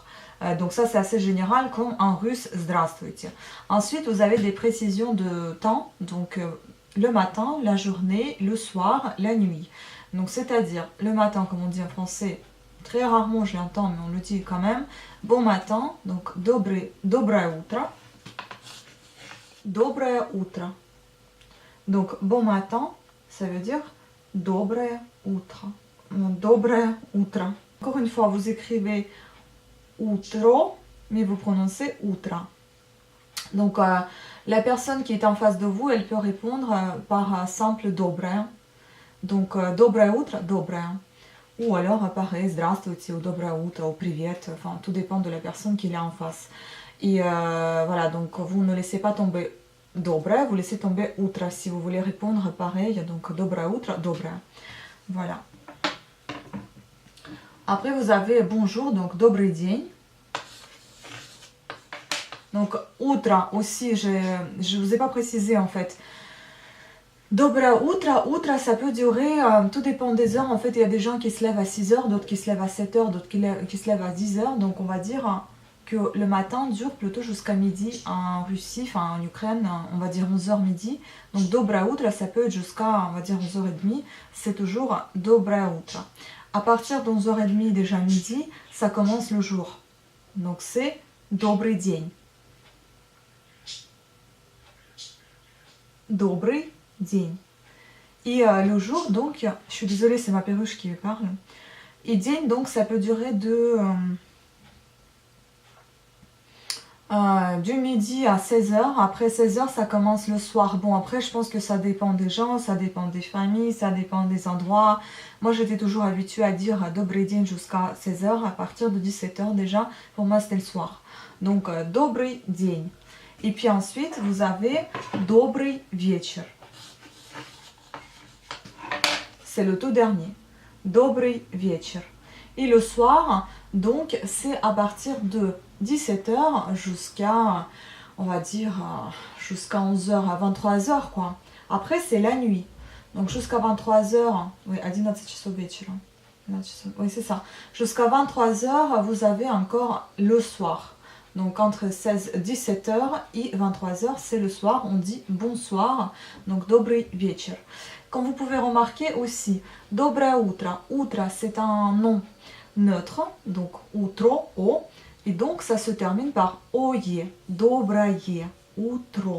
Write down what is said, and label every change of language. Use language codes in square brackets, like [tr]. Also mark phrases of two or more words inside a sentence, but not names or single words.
[fr] Donc ça c'est assez général comme en russe здравствуйте. Ensuite vous avez des précisions de temps, donc le matin, la journée, le soir, la nuit. Donc c'est-à-dire le matin, comme on dit en français, très rarement je l'entends, mais on le dit quand même, bon matin, donc [ru] доброе утро, доброе утро. [fr] Donc bon matin, ça veut dire [ru] доброе утро, доброе утро. [fr] Encore une fois, vous écrivez утро, mais vous prononcez утро. Donc la personne qui est en face de vous, elle peut répondre par simple доброе. [ru] Donc, доброе утро, доброе. [fr] Ou alors, pareil, [ru] здравствуйте, ou доброе утро, ou привет. [fr] Enfin, tout dépend de la personne qui est en face. Et voilà, donc vous ne laissez pas tomber доброе, vous laissez tomber утро. Si vous voulez répondre, pareil, donc [ru] доброе утро, доброе. [fr] Voilà. Après, vous avez bonjour, donc [ru] добрый день. [fr] Donc, утро aussi, je ne vous ai pas précisé en fait. [ru] Доброе утро, утро [fr] ça peut durer, tout dépend des heures, en fait il y a des gens qui se lèvent à 6 heures, d'autres qui se lèvent à 7 heures, d'autres qui se lèvent à 10 heures, donc on va dire que le matin dure plutôt jusqu'à midi en Russie, enfin en Ukraine, on va dire 11h midi, donc [ru] доброе утро [fr] ça peut être jusqu'à, on va dire 11h30, c'est toujours [ru] доброе утро. [fr] À partir de 11h30 déjà midi, ça commence le jour, donc c'est [ru] добрый день. Добрый день. [fr] Et le jour, donc, je suis désolée, c'est ma perruche qui parle. Et день, donc, ça peut durer du midi à 16h. Après 16h, ça commence le soir. Bon, après, je pense que ça dépend des gens, ça dépend des familles, ça dépend des endroits. Moi, j'étais toujours habituée à dire [ru] добрый день [fr] jusqu'à 16h. À partir de 17h, déjà, pour moi, c'était le soir. Donc, [ru] добрый день. [fr] Et puis ensuite, vous avez [ru] добрый вечер. [fr] C'est le tout dernier. [ru] Добрый вечер. [fr] Et le soir, donc, c'est à partir de 17h jusqu'à, on va dire, jusqu'à 11h, à 23h, quoi. Après, c'est la nuit. Donc, jusqu'à 23h, oui, à [ru] 11 часов вечера. [fr] Oui, c'est ça. Jusqu'à 23h, vous avez encore le soir. Donc, entre 17h et 23h, c'est le soir. On dit bonsoir. Donc, [ru] добрый вечер. [fr] Comme vous pouvez remarquer aussi, [ru] доброе утро. Утро, [fr] c'est un nom neutre, donc утро, o, et donc ça se termine par ое, [ru] доброе утро.